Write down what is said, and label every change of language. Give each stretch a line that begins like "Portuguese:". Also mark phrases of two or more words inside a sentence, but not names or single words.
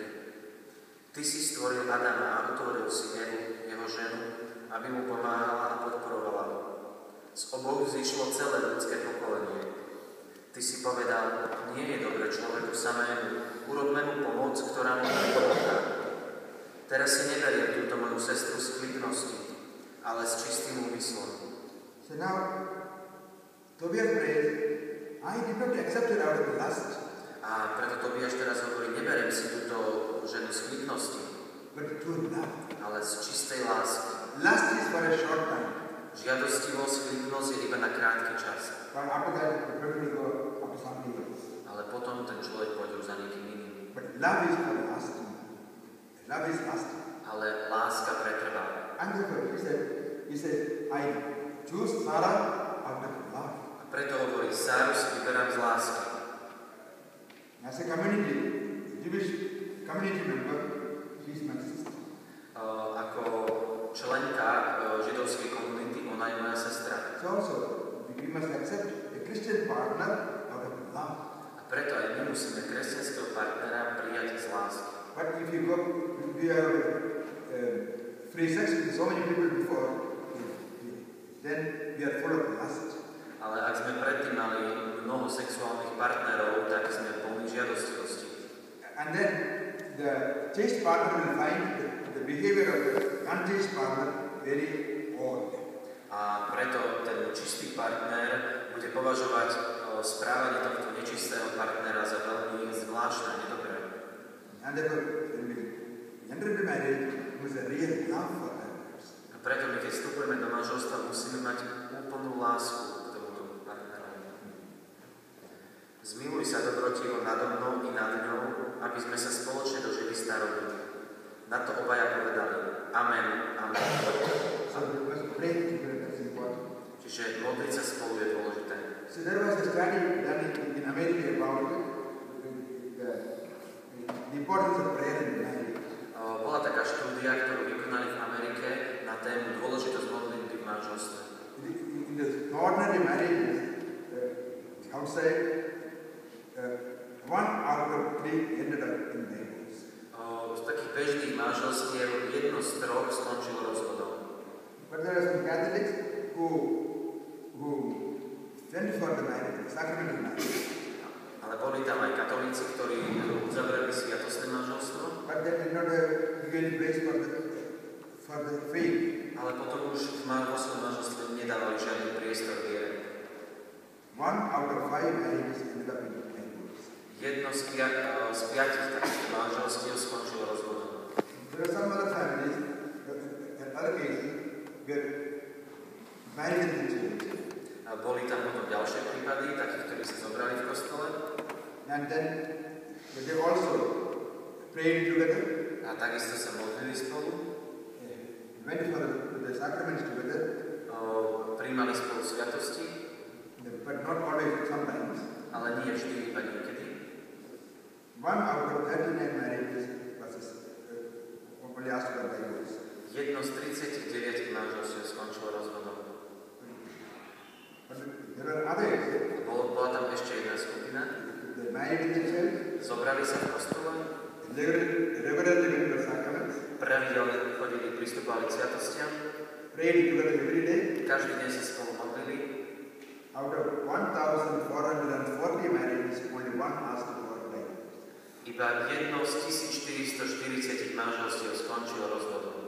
Slovak: Ty si stvoril Adama a utvoril si Evu, jeho ženu, aby mu pomáhala a podporovala ho. Z oboch zišlo celé ľudské pokolenie. Ty si povedal, nie je dobre človeku samému, urobme mu pomoc, ktorá mu pomôže. Teraz si neberiem túto moju sestru z chlibnosti, ale s čistým úmyslom.
English: So now, Tobias prays, I did not accept her out of lust,
Slovak: A preto Tobiáš teraz hovorí, neberiem si túto ženu z chlibnosti,
English: but through love.
Slovak: ale z čistej lásky.
English: Lust is for a short time,
Slovak: Žiadostivosť, chlibnosť je iba na krátky čas.
English: but after that, the person will go after something else.
Slovak: Ale potom ten človek pôjde už za niekým iným.
English: But love is for lasting. Love is lasting.
Slovak: Ale láska pretrvá.
English: And therefore, he said, I choose Sarah out of love.
Slovak: A preto hovorí, Sáru si vyberám z lásky.
English: As a community, Jewish community member, she is my sister.
Slovak: Ako členka židovskej komunity, ona je moja sestra.
English: So also, we must accept a Christian partner out of love.
Slovak: A preto aj my musíme kresťanského partnera prijať z lásky.
English: But if you go, we are free sex with so many people before, then we are full of lust.
Slovak: Ale ak sme predtým mali mnoho sexuálnych partnerov, tak sme plní žiadostivosti.
English: And then the chaste partner will find the behavior of the unchaste partner very odd.
Slovak: A preto ten čistý partner bude považovať správanie tohto nečistého partnera za veľmi zvláštne a nedobré.
English: And therefore, when we enter into marriage, it was a real love for that person.
Slovak: A preto my, keď vstupujeme do manželstva, musíme mať úplnú lásku k tomuto partnerovi. Zmiluj sa dobrotivo nado mnou i nad ňou, aby sme sa spoločne dožili staroby. Na to obaja povedali Amen, Amen.
English: So we must pray together, that's important.
Slovak: Čiže modliť sa spolu je dôležité.
English: So there was a study done in America about the importance of prayer in marriage.
Slovak: Bola taká štúdia, ktorú vykonali v Amerike na tému dôležitosť modlitby v manželstve.
English: In the ordinary marriages, outside, 1 out of 3 ended up in divorce.
Slovak: Z takých bežných manželstiev jedno z troch skončilo rozvodom.
English: But there are some Catholics who went for the marriage, sacramental marriage.
Slovak: Ale boli tam aj katolíci, ktorí uzavreli sviatostné manželstvo.
English: But they did not give any place for the faith.
Slovak: Ale potom už vo svojom manželstve nedávali žiadny priestor viere.
English: 1 out of 5 marriages ended up in divorce.
Slovak: Jedno z piatich takých manželstiev skončilo
English: were some other families, other cases, where marriage in the church.
Slovak: A boli tam potom ďalšie prípady, takých, ktorí sa zobrali v kostole.
English: And then they also prayed together,
Slovak: A takisto sa modlili spolu.
English: went for the sacraments together,
Slovak: Prijímali spolu sviatosti,
English: but not always, sometimes.
Slovak: ale nie vždy, iba niekedy.
English: One out of 39 marriages was only asked for divorce.
Slovak: Jedno z 39 manželstiev skončilo rozvodom.
English: But there were others.
Slovak: Bola tam ešte jedna skupina.
English: They married in the church,
Slovak: Zobrali sa v kostole,
English: regularly went for sacraments,
Slovak: pravidelne chodili, pristupovali k sviatostiam,
English: prayed together every day.
Slovak: každý deň sa spolu modlili.
English: Out of 1,440 marriages, only one asked for divorce.
Slovak: Iba jedno z 1440 manželstiev skončilo rozvodom.